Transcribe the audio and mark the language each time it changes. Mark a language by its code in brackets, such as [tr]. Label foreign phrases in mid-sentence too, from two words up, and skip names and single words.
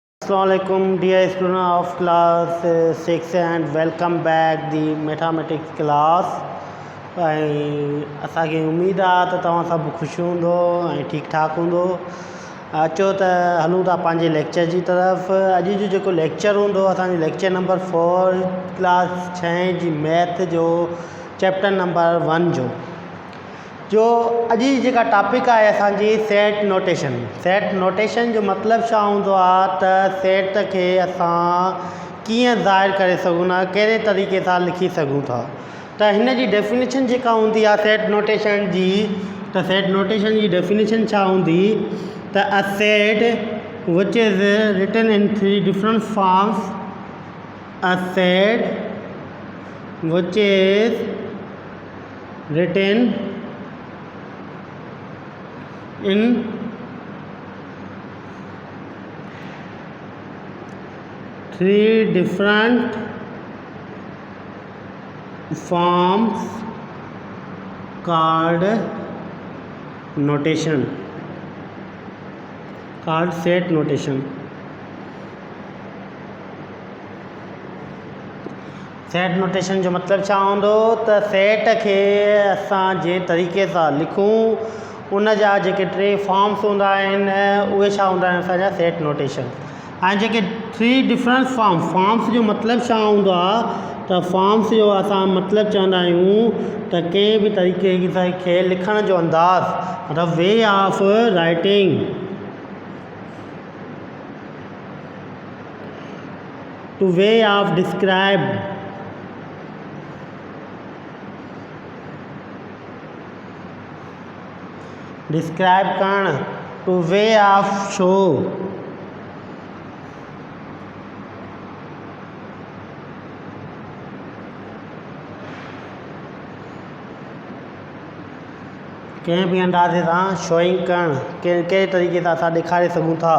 [en] Assalamualaikum dear student of class 6 and welcome back the mathematics class। [sd] ऐं असांखे उमेदु आहे त तव्हां सभु ख़ुशि हूंदो ऐं ठीकु ठाकु हूंदो। अचो त हलूं था पंहिंजे लेक्चर जी तरफ़। अॼु जो जेको लेक्चर हूंदो असांजो [en] lecture number [sd] 4 क्लास 6 जी मैथ जो [en] chapter number [sd] 1 जो अॼु जी जेका टॉपिक आहे असांजी [en] set notation. set notation [sd] जो मतिलबु छा हूंदो आहे त सेट खे असां कीअं ज़ाहिर करे सघूं था, कहिड़े तरीक़े सां लिखी सघूं था। त हिन जी डेफिनेशन जेका हूंदी आहे [en] set notation [sd] जी, त [en] set notation [sd] जी डेफिनेशन छा हूंदी त [en] a set which is written in 3 different forms. a set which is written in 3 different forms called notation, called set notation। set notation [sd] जो मतिलबु छा हूंदो त सेट खे असां जे तरीक़े सां लिखूं उन जा जेके 3 फॉर्म्स हूंदा आहिनि उहे छा हूंदा आहिनि असांजा [en] set notation. [sd] ऐं जेके 3 [en] different forms [sd] जो मतिलबु छा हूंदो आहे त फॉर्म्स जो असां मतिलबु चवंदा आहियूं त कंहिं बि तरीक़े खे लिखण जो अंदाज़, मतिलबु [en] way of writing, to way of describe, [sd] डिस्क्राइब करण, [en] to way of show, [sd] कंहिं बि अंदाज़े सां शोइंग करणु, कहिड़े तरीक़े सां असां ॾेखारे सघूं था।